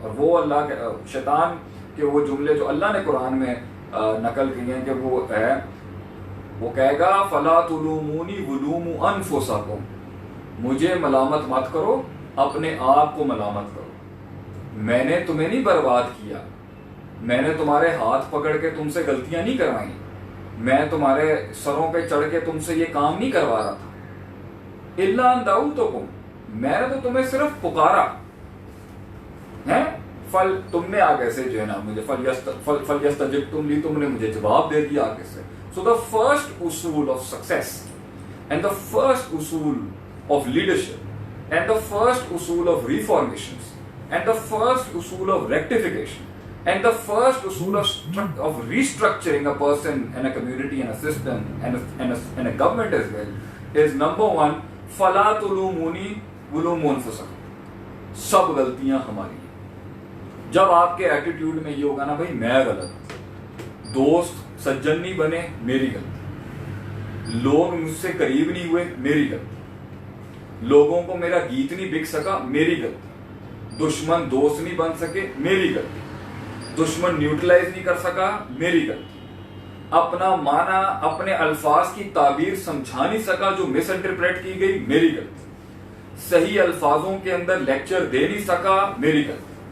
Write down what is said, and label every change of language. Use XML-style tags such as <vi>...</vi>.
<ur>اور وہ اللہ کے شیطان کے وہ جملے جو اللہ نے قرآن میں نقل کیے ہیں کہ وہ ہے، وہ کہے گا</ur> <ar>فَلَا تُلُومُونِي وَلُومُوا أَنفُسَكُمْ،</ar> <ur>مجھے ملامت مت کرو، اپنے آپ کو ملامت کرو، میں نے تمہیں نہیں برباد کیا، میں نے تمہارے ہاتھ پکڑ کے تم سے غلطیاں نہیں کروائیں، میں تمہارے سروں پہ چڑھ کے تم سے یہ کام نہیں کروا رہا تھا،</ur> <ar>إِلَّا أَن دَعَوْتُكُمْ،</ar> <ur>میں نے تو تمہیں صرف پکارا ہے، فل تم نے آگے سے جو ہے نا مجھے</ur> <ar>فَلْيَسْتَجِبْتُمْ لِي،</ar> <ur>تم نے مجھے جواب دے دیا آگے سے.</ur> <en>So the first usul of success and the first usul of leadership and the first usul of reformations and the first usul of rectification and the first usul of restructuring a person and a community and a system and a government as well is number one,</en> <ar>فَلَا تُلُومُونِي وَلُومُوا أَنفُسَكُمْ،</ar> <ur>سب غلطیاں ہماری ہیں. جب آپ کے attitude میں یہ ہوگا نا بھائی میں غلط، دوست سجن نہیں بنے میری غلطی، لوگ مجھ سے قریب نہیں ہوئے میری غلطی، لوگوں کو میرا گیت نہیں بک سکا میری غلطی، دشمن دوست نہیں بن سکے میری غلطی، دشمن نیوٹرلائز نہیں کر سکا میری غلطی، اپنا معنی اپنے الفاظ کی تعبیر سمجھا نہیں سکا جو مس انٹرپریٹ کی گئی میری غلطی، صحیح الفاظوں کے اندر لیکچر دے نہیں سکا میری غلطی،</ur>